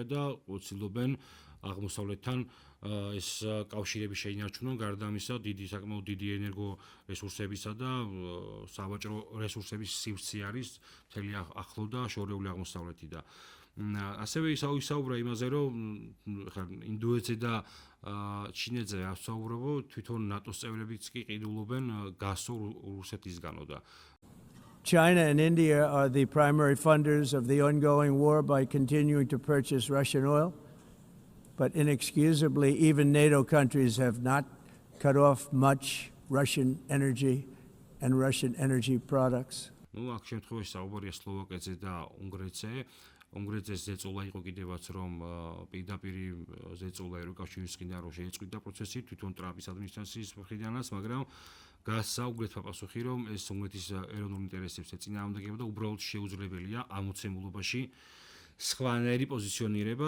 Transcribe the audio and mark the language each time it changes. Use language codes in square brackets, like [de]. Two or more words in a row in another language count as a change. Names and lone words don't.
[ka] და ცდილობენ აღმოსავლეთთან ეს კავშირები შეინარჩუნონ, გარდა ამისა, საკმაოდ დიდი ენერგო რესურსებისა და სავაჭრო რესურსების სივრცე არის მთელი ახლო და შორეული აღმოსავლეთი და ასევე ისაუბრა იმაზე, რომ ინდოეთზე და ჩინეთზე ასაუბრებო, თვითონ ნატოს წევრებიც კი ყიდულობენ გასო რუსეთისგანო და [en] China and India are the primary funders of the ongoing war by continuing to purchase Russian oil. But inexcusably, even NATO countries have not cut off much Russian energy and Russian energy products. [ka] Ну, აქ შემთხვევაში საუბარია სლოვაკეთზე და უნგრეთზე. უნგრეთის ზეწოლა იყო კიდევაც რომ პირდაპირ ზეწოლა ევროკავშირისგან რომ შეეწყვიტა პროცესი თვითონ ტრამპის ადმინისტრაციის მხრიდანაც, მაგრამ გასცა უნგრეთმა პასუხი რომ ეს უნგრეთის ეროვნულ ინტერესებს ეწინააღმდეგება და უბრალოდ შეუძლებელია ამოცემულობაში სხვანაირი პოზიციონირება.